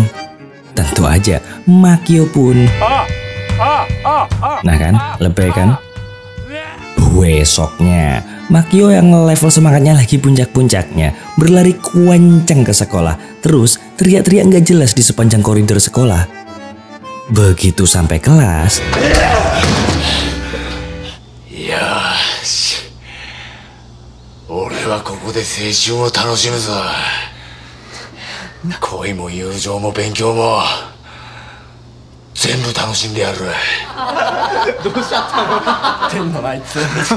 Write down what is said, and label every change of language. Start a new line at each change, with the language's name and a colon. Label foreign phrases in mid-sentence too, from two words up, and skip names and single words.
Indonesian: Tentu aja Makio pun. Nah kan, lebay kan? Besoknya Makio yang level semangatnya lagi puncak-puncaknya berlari kencang ke sekolah, terus teriak-teriak gak jelas di sepanjang koridor sekolah. Begitu sampai kelas,
Japanese: Yoshi,俺はここで青春を楽しむぞ。恋も友情も勉強も全部楽しんでやる。どうしちゃったの？てんのあいつ。